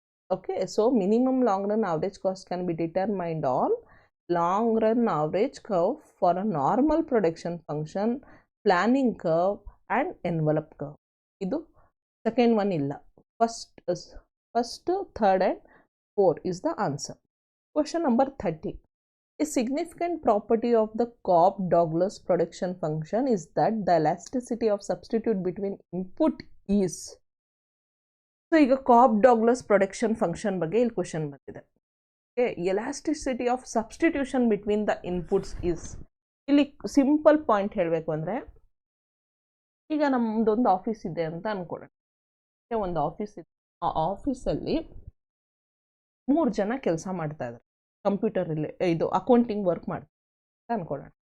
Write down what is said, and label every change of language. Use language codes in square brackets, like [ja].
[en] Okay, so minimum long run average cost can be determined on long run average curve for a normal production function, planning curve and envelope curve. ಇದು second one ಇಲ್ಲ, first, third and 4 is the answer. Question number 30. A significant property of the Cobb-Douglas production function is that the elasticity of substitute between input is. [kn] So ಈಗ Cobb-Douglas production function ಬಗ್ಗೆ ಇಲ್ಲಿ question ಬಂದಿದೆ. [en] Elasticity of substitution between the inputs is. [kn] ಇಲ್ಲಿ simple point ಹೇಳಬೇಕು ಅಂದರೆ, ಈಗ ನಮ್ಮದೊಂದು office ಇದೆ ಅಂತ ಅಂದ್ಕೊಳ್ಳೋಣ. ಒಂದು ಆಫೀಸ್ ಇದೆ, ಆ ಆಫೀಸಲ್ಲಿ 3 ಜನ ಕೆಲಸ ಮಾಡ್ತಾ ಇದ್ದಾರೆ, ಕಂಪ್ಯೂಟರ್ ಇದು ಅಕೌಂಟಿಂಗ್ ವರ್ಕ್ ಮಾಡ್ತಾರೆ ಅಂತ ಅಂದ್ಕೊಳ್ಳೋಣ.